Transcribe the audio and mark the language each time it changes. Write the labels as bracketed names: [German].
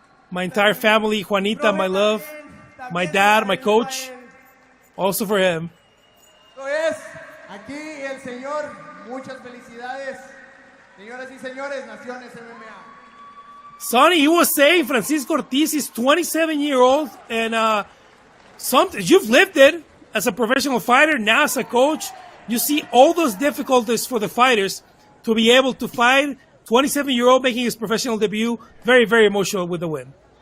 [English] My entire family, Juanita, my love, my dad, my coach, also for him. [Spanish] Aquí el señor, muchas felicidades. Señoras y señores, Naciones MMA. [English] Sonny, you were saying Francisco Ortiz is 27-year-old, and you've lived it as a professional fighter, now as a coach. You see all those difficulties for the fighters to be able to fight. 27-year-old making his professional debut, very, very emotional with the win.